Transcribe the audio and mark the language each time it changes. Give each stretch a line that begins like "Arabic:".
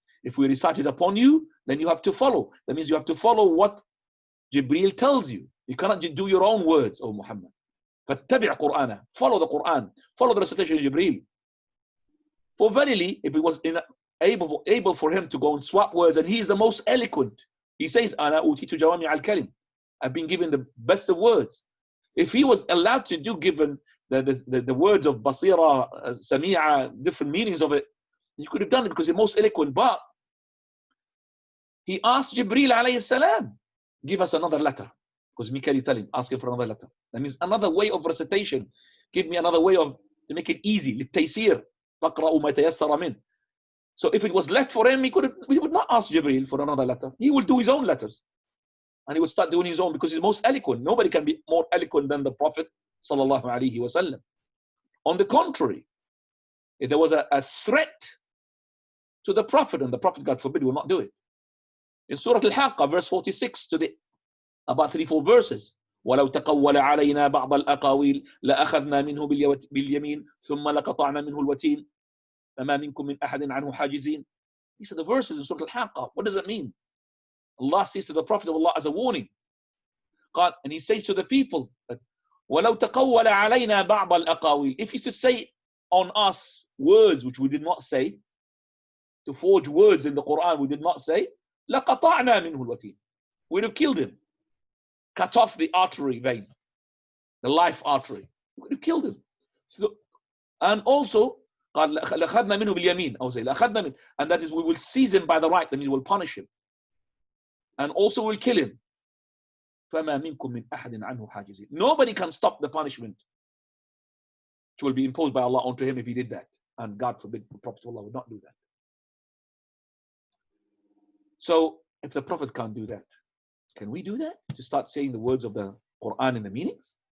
English: If we recite it upon you, then you have to follow. That means you have to follow what Jibreel tells you. You cannot do your own words, O Muhammad.
Arabic: فَاتَّبِعْ قُرْآنَ.
English: Follow the Quran. Follow the recitation of Jibreel. For verily, if it was able for him to go and swap words, and he is the most eloquent. He says,
Arabic: أَنَا أُوتِيتُ جَوَامِعَ الْكَلِمِ.
English: I've been given the best of words. If he was allowed to do, given the words of Basira, Sami'a, different meanings of it, he could have done it because he's most eloquent. But he asked Jibreel alayhi salam, give us another letter. Because Mikael tell him, ask him for another letter. That means another way of recitation. Give me another way to make it easy.
Arabic: لِلتَيْسِيرِ تَقْرَأُ مَا تَيَسَّرَ مِنْ.
English: So if it was left for him, he would not ask Jibreel for another letter. He would do his own letters. And he would start doing his own because he's most eloquent. Nobody can be more eloquent than the Prophet sallallahu alaihi wasallam. On the contrary, if there was a threat to the Prophet, and the Prophet, God forbid, will not do it. In Surah Al-Haqqa, verse 46, about 3-4 verses.
Arabic: ولو تقول علينا بعض الأقاويل لأخذنا منه باليمين ثم لقطعنا منه الوتين فما منكم من أحد عنه حاجزين.
English: These are the verses in Surah Al-Haqqa. What does it mean? Allah says to the Prophet of Allah as a warning. And he says to the people that
Arabic: وَلَوْ تَقَوَّلَ عَلَيْنَا بَعْضَ الْأَقَاوِيلِ,
English: if he used to say on us words which we did not say, to forge words in the Quran we did not say,
Arabic: لَقَطَعْنَا مِنْهُ الْوَتِينَ,
English: we'd have killed him, cut off the artery vein, the life artery, we'd have killed him. So, and also
Arabic: قال لأخذنا منه باليمين,
English: I would say
Arabic: لأخذنا منه,
English: and that is we will seize him by the right, that means we'll punish him, and also we'll kill him.
Arabic: فما منكم من أحد عنه حاجزين.
English: Nobody can stop the punishment which will be imposed by Allah onto him if he did that, and God forbid the Prophet of Allah would not do that. So if the Prophet can't do that, can we do that? To start saying the words of the Quran and the meanings?